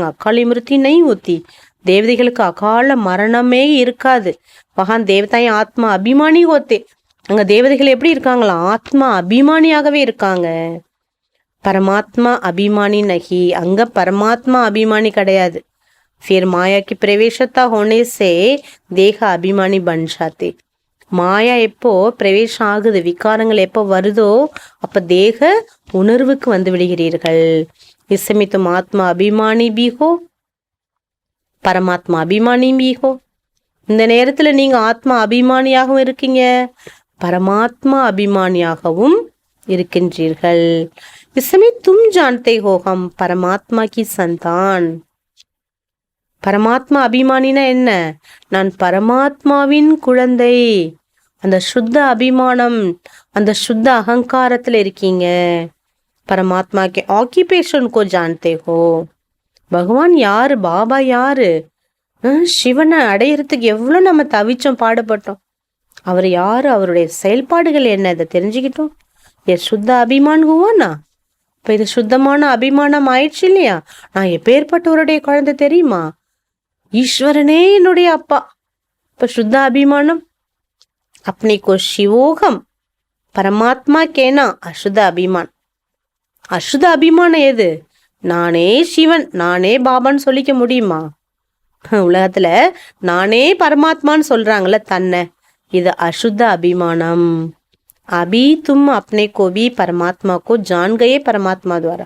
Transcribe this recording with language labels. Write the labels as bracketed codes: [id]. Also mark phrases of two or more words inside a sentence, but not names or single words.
[hi] अकाली मृत्यु नहीं होती. [ta] தேவதைகளுக்கு அகால மரணமே இருக்காது. [hi] महान देवताएं आत्मा अभिमानी होते. [ta] அங்க தேவதைகள் எப்படி இருக்காங்களா? ஆத்மா அபிமானியாகவே இருக்காங்க. [hi] परमात्मा अभिमानी नहीं, [ta] அங்க பரமாத்மா அபிமானி கிடையாது. [hi] फिर माया की प्रवेशता होने से देह अभिमानी बन जाते. [ta] மாயா எப்போ பிரவேசம் ஆகுது, விகாரங்கள் எப்போ வருதோ அப்ப தேக உணர்வுக்கு வந்து விடுகிறீர்கள். [hi] इसमें तुम आत्मा अभिमानी भी हो, परमात्मा अभिमानी भी हो. [ta] இந்த நேரத்துல நீங்க ஆத்மா அபிமானியாகவும் இருக்கீங்க, பரமாத்மா அபிமானியாகவும் இருக்கின்றீர்கள். [hi] इसमें तुम जानते हो हम परमात्मा की संतान. [ta] பரமாத்மா அபிமானினா என்ன? நான் பரமாத்மாவின் குழந்தை. அந்த சுத்த அபிமானம், அந்த சுத்த அகங்காரத்துல இருக்கீங்க. [hi] परमात्मा के ऑक्युपेशन को जानते हो. [ta] பகவான் யாரு, பாபா யாரு? சிவனை அடையிறதுக்கு எவ்வளோ நம்ம தவிச்சோம், பாடுபட்டோம். அவர் யாரு, அவருடைய செயல்பாடுகள் என்ன, இதை தெரிஞ்சுக்கிட்டோம். [hi] ये शुद्ध अभिमान हुआ ना [ta] இப்ப இது சுத்தமான அபிமானம் ஆயிடுச்சு இல்லையா? நான் எப்பேற்பட்டவருடைய குழந்தை தெரியுமா? ஈஸ்வரனே என்னுடைய அப்பா. இப்ப சுத்த அபிமானம். [hi] अपने को शिवोहम परमात्मा कहना अशुद्ध अभिमान. [ta] அசுத அபிமானம் எது? நானே சிவன், நானே பாபான்னு சொல்லிக்க முடியுமா? உலகத்துல நானே பரமாத்மான்னு சொல்றாங்கல்ல தன்னை, இது அசுத்த அபிமானம். [hi] अभी तुम अपने को भी परमात्मा को जान गए परमात्मा द्वारा.